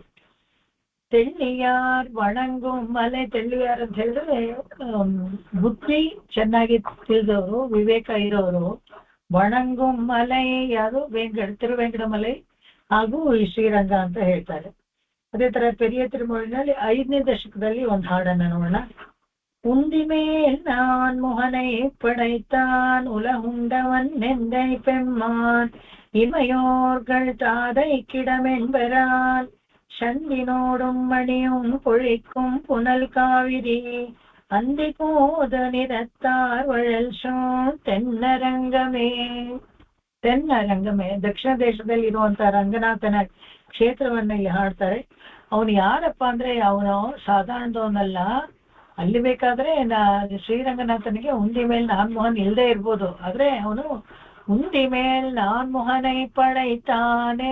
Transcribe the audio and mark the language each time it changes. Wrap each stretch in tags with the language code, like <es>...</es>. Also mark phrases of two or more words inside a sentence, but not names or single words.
<ta>தெள்ளியார் வணங்கு மலை,</ta> <kn>ತೆಳ್ಳಿಯಾರ್ ಅಂತ ಹೇಳಿದ್ರೆ ಬುದ್ಧಿ ಚೆನ್ನಾಗಿ ತಿಳಿದವರು, ವಿವೇಕ ಇರೋರು.</kn> <ta>வணங்கு மலை</ta> <kn>ಯಾರು ತಿರುವೆಂಕಡ ಮಲೆ ಹಾಗೂ ಶ್ರೀರಂಗ ಅಂತ ಹೇಳ್ತಾರೆ. ಅದೇ ತರ ಪೆರಿಯ ತಿರುಮಳಿನಲ್ಲಿ 5ನೇ ದಶಕದಲ್ಲಿ ಒಂದು ಹಾಡನ್ನ ನೋಡೋಣ.</kn> <ta>உந்திமேல் நான் முகனை படைத்தான் உலகுண்டவன் நெந்தை பெம்மான் இமையோர்கள் தாதை கிடமென்பரால் சந்தினோடும் மணியும் பொழிக்கும் புனல் காவிரி அந்தி போத நிறத்தார் வழல் சோழ் தென்னರಂಗಮೇ.</ta> <kn>ತೆನ್ನರಂಗಮೇ ದಕ್ಷಿಣ ದೇಶದಲ್ಲಿ ಇರುವಂತ ರಂಗನಾಥನ ಕ್ಷೇತ್ರವನ್ನ ಇಲ್ಲಿ ಹಾಡ್ತಾರೆ. ಅವನು ಯಾರಪ್ಪ ಅಂದ್ರೆ ಅವನು ಸಾಧಾರಣದವನಲ್ಲ. ಅಲ್ಲಿ ಬೇಕಾದ್ರೆ ಶ್ರೀರಂಗನಾಥನಿಗೆ</kn> <ta>உந்தி மேல் நான்மோகன்</ta> <kn>ಇಲ್ಲದೆ ಇರ್ಬೋದು, ಆದ್ರೆ ಅವನು</kn> <ta>உந்தி மேல் நான்மோகனை படைத்தானே.</ta>